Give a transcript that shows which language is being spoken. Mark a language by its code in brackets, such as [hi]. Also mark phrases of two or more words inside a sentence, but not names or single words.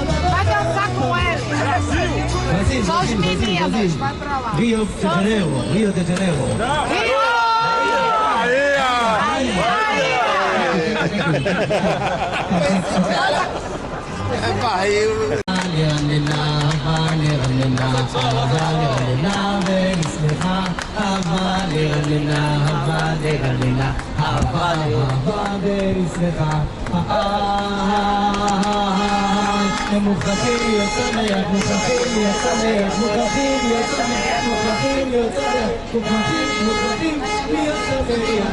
[pt] Vai dançar com eles. Só os meninos. Vai pra lá. Rio de Janeiro, Rio de Janeiro. É barril. [he] מוכרחים להיות שמח, מוכרחים להיות שמח, מוכרחים להיות שמח, מוכרחים להיות שמח, מוכרחים להיות שמח.